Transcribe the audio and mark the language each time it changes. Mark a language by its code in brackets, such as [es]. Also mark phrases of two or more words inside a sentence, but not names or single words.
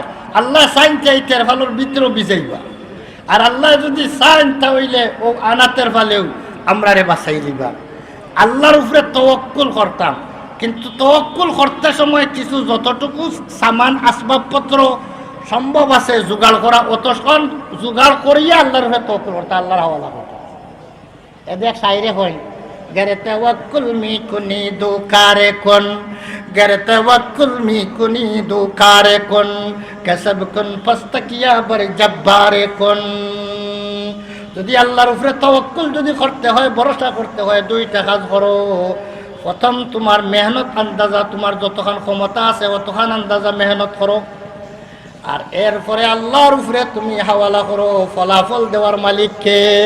[syl] আল্লাহ চাইন এই তেরফালের ভিতরেও বিজাইবা, আর আল্লাহ যদি চাইন তাহলে ও আনা তেরফালেও আমরারে বাঁচাই দিবা। আল্লাহর উপরে তাওয়াক্কুল করতাম, কিন্তু তাওয়াক্কুল করতে সময় কিছু যতটুকু সামান আসবাবপত্র সম্ভব আছে জোগাড় করা, অতক্ষণ জোগাড় করিয়া আল্লাহর উপরে তাওয়াক্কুল করতে, আল্লাহর হাওয়ালা করতে। এদের সাইরে হয় [fa] گر توکل می کنی دو کار کن، گر توکل می کنی دو کار کن، کسب کن پستکیا بر جبار کن। [syl] যদি আল্লাহর উপরে তাওয়াক্কুল যদি করতে হয়, ভরসা করতে হয়, দুইটা কাজ করো। প্রথম তোমার মেহনত আন্দাজা, তোমার যতক্ষণ ক্ষমতা আছে অতক্ষণ আন্দাজা মেহনত করো। আর এরপরে আল্লাহর উপরে তুমি হাওয়ালা করো, ফলাফল দেওয়ার মালিককে।